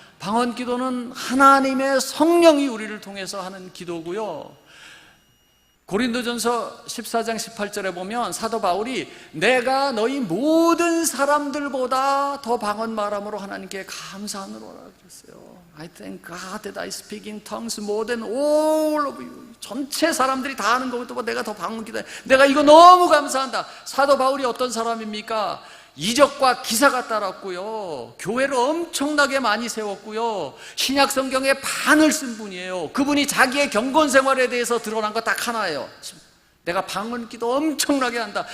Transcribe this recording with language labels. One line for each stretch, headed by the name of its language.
Korean: 방언기도는 하나님의 성령이 우리를 통해서 하는 기도고요. 고린도전서 14장 18절에 보면 사도 바울이 내가 너희 모든 사람들보다 더 방언 말함으로 하나님께 감사하노라 그랬어요.
English: I thank God that I speak in tongues more than all of you.
Korean: 전체 사람들이 다 하는 것보다 내가 더 방언 기도해. 내가 이거 너무 감사한다. 사도 바울이 어떤 사람입니까? 이적과 기사가 따랐고요, 교회를 엄청나게 많이 세웠고요, 신약 성경의 반을 쓴 분이에요. 그분이 자기의 경건 생활에 대해서 드러난 거 딱 하나예요. 내가 방언 기도 엄청나게 한다.